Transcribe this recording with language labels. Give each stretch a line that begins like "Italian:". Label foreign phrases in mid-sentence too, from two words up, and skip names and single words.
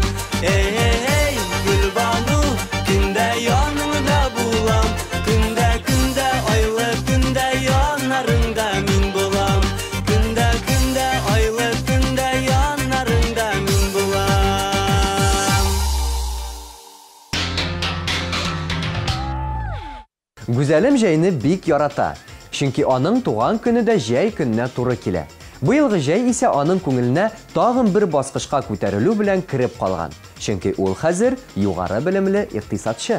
Kazakh: Ей, Гүлбану, күнде яныңда болам, күнде айлы түнде янарыңда мен болам, күнде айлы түнде янарыңда мен болам.
Tatar: Гүзәлем җәйне бик ярата, чөнки аның туган көне дә җәй көненә туры килә. Быелгы җәй исә аның күңеленә тагын бер баскычка күтәрелү белән кирип калган, чөнки ул хәзер югары белемле икътисадчы.